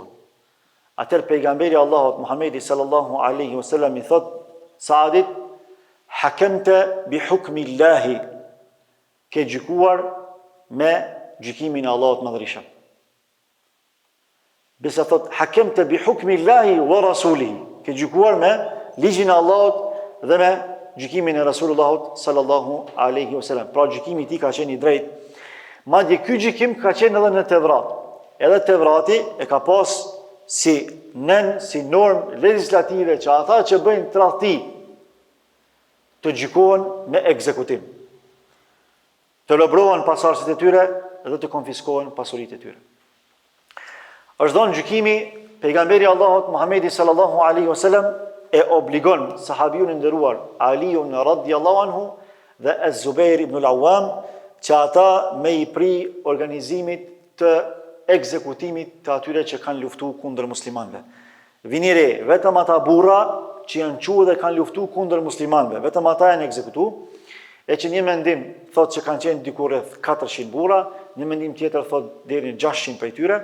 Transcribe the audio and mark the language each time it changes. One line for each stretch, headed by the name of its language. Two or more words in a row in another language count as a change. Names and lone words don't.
Albanian: Atëherë pejgamberi Allahut Muhammedi
Arabic: صلى الله عليه وسلم
Albanian: i thot Saadit,
Arabic: حكمت بحكم الله,
Albanian: ke gjykuar me gjykimin e Allahut Madhërisëm. Besa thot,
Arabic: حكمت بحكم الله ورسوله,
Albanian: ke gjykuar me ligjin e Allahut dhe me gjykimin e Rasulullahut
Arabic: صلى الله عليه وسلم.
Albanian: Pra gjykimi i tij ka qenë i drejtë. Madje ky gjykim ka qenë edhe në Tevrat. Edhe Tevrati e ka pas si normë legislative që ata që bëjnë tradhti të gjykohen me ekzekutim. Të lëbrohen pasardhësit e tyre dhe të konfiskohen pasuritë e tyre. Është dhënë gjykimi, pejgamberi Allahut Muhammedi
Arabic: صلى الله عليه وسلم
Albanian: e obligon sahabiun e nderuar Aliun
Arabic: رضي الله عنه
Albanian: dhe Az-Zubair ibn al-Awwam që ata me i pri organizimit të ekzekutimit të atyre që kanë luftu kundër muslimanëve. Vini re, vetëm ata burra që janë quë dhe kanë luftu kundër muslimanëve, vetëm ata janë ekzekutu, e që një mendim thot që kanë qenë diku rreth 400 burra, një mendim tjetër thot deri në 600 prej tyre.